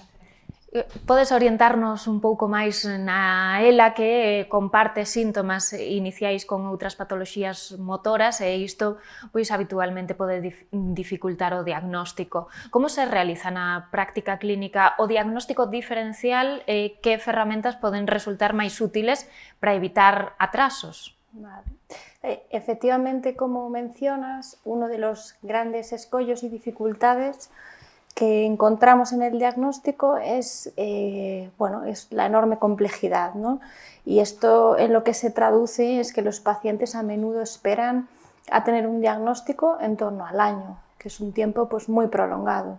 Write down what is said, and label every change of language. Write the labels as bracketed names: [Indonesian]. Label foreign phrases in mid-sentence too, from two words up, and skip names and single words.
[Galician] Podes orientarnos un pouco máis na ELA, que comparte síntomas iniciais con outras patoloxías motoras e isto pois habitualmente pode dificultar o diagnóstico. Como se realiza na práctica clínica o diagnóstico diferencial e que ferramentas poden resultar máis útiles para evitar atrasos? Vale. Efectivamente, como mencionas, [Spanish] uno de los grandes escollos y dificultades que encontramos en el diagnóstico es la enorme complejidad, ¿no? Y esto en lo que se traduce es que los pacientes a menudo esperan a tener un diagnóstico en torno al año, que es un tiempo pues, muy prolongado.